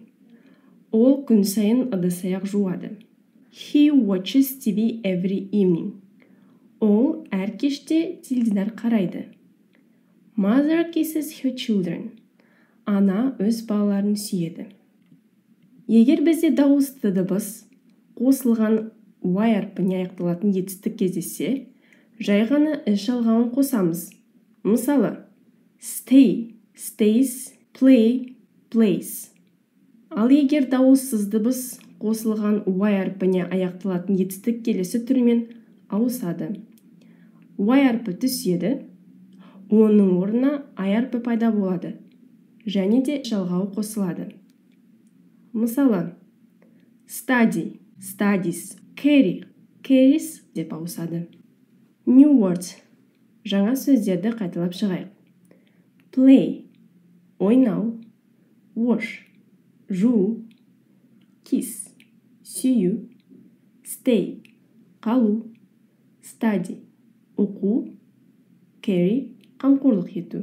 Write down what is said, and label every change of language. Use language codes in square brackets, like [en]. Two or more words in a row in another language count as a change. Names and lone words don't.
[kk] Ол күн сайын ыдыс-аяқ жуады. [en] He watches TV every evening. [kk] Ол әр кеште теледидар қарайды. [en] Mother kisses her children. [kk] Ана өз балаларын сүйеді. Егер бізде дауысты дыбыс қосылған y әрпіне аяқталатын етістік кездессе, жай ғана s жалғауын қосамыз. Мысалы, [en] stay, stays, play, plays. [kk] Ал егер дауыссыз дыбыс қосылған y әрпіне аяқталатын етістік келесі түрмен ауысады. Y әрпі түседі, оның орнына I әрпі пайда болады, және де жалғауы қосылады. Мысалы, [en] study, studies, carry, carries [kk] деп ауысады. [en] New words, [kk] жаңа сөздерді қайталап шығайық. Play, ойнау, wash, жуу, kiss, сүю, stay, қалу, study, оқу, carry, қамқорлық ету.